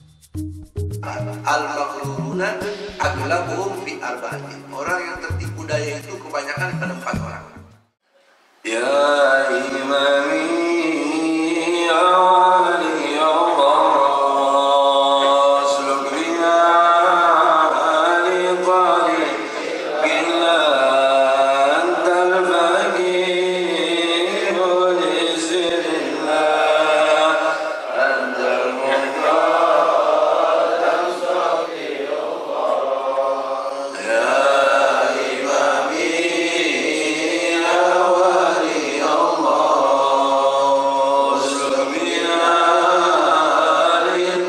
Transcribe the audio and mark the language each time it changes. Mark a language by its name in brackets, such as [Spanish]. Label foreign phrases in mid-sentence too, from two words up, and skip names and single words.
[Arabic] المغرورون أغلبهم في أربعة. [Indonesian] Orang yang tertipu daya itu kebanyakan pada 4 orang. [Arabic] يا إمامي يا ولي الله سلك بنا لطريق الله أنت الفقيه لسر الله أنت المقدم صفي الله يا إمامي يا ولي الله سلك بنا لي